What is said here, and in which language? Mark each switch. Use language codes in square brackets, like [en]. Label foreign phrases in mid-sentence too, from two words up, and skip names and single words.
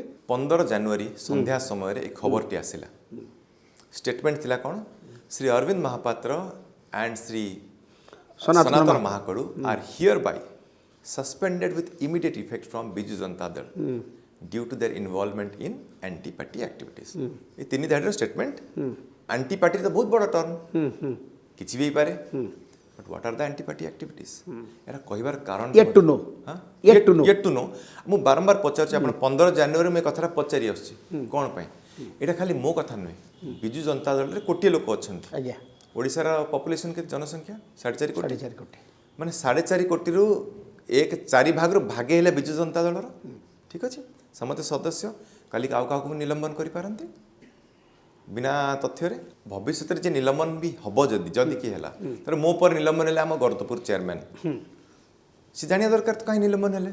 [or] 15 ଜାନୁଆରୀ ସନ୍ଧ୍ୟା ସମୟରେ ଏ ଖବରଟି ଆସିଲା ଷ୍ଟେଟମେଣ୍ଟ ଥିଲା କ'ଣ [en] Sri Arabinda Mahapatra and Sri Sanatan Mahakadu are hereby suspended with immediate effect from Biju Janata Dal due to their involvement in anti party activities [or] ଏ 3 ଧାଡ଼ିର ଷ୍ଟେଟମେଣ୍ଟ [en] anti party [or] ତ ବହୁତ ବଡ଼ ଟର୍ମ କିଛି ବି ହେଇପାରେ [en] But what are the anti-party activities? [or] ଏରା କହିବାର କାରଣ [en] yet to know yet to know [or] ମୁଁ ବାରମ୍ବାର ପଚାରୁଛି ଆପଣ 15 ଜାନୁଆରୀ ମୁଁ ଏ କଥାଟା ପଚାରି ଆସୁଛି କ'ଣ ପାଇଁ ଏଇଟା ଖାଲି ମୋ କଥା ନୁହେଁ ବିଜୁ ଜନତା ଦଳରେ କୋଟିଏ ଲୋକ ଅଛନ୍ତି ଆଜ୍ଞା ଓଡ଼ିଶାର ପପୁଲେସନ୍ କେତେ ଜନସଂଖ୍ୟା 4.5 କୋଟି 4.5 କୋଟି ମାନେ 4.5 କୋଟିରୁ 1/4 ଭାଗରୁ ଭାଗେ ହେଲେ ବିଜୁ ଜନତା ଦଳର ଠିକ୍ ଅଛି ସମସ୍ତେ ସଦସ୍ୟ କାଲି ଆଉ କାହାକୁ ନିଲମ୍ବନ କରିପାରନ୍ତି ବିନା ତଥ୍ୟରେ ଭବିଷ୍ୟତରେ ଯେ ନିଲମ୍ବନ ବି ହେବ ଯଦି କିଏ ହେଲା ତାହେଲେ ମୋ ପରେ ନିଲମ୍ବନ ହେଲେ ଆମ ଗର୍ତ୍ତପୁର ଚେୟାରମ୍ୟାନ୍ ସେ ଜାଣିବା ଦରକାର ତ କାହିଁ ନିଲମ୍ବନ ହେଲେ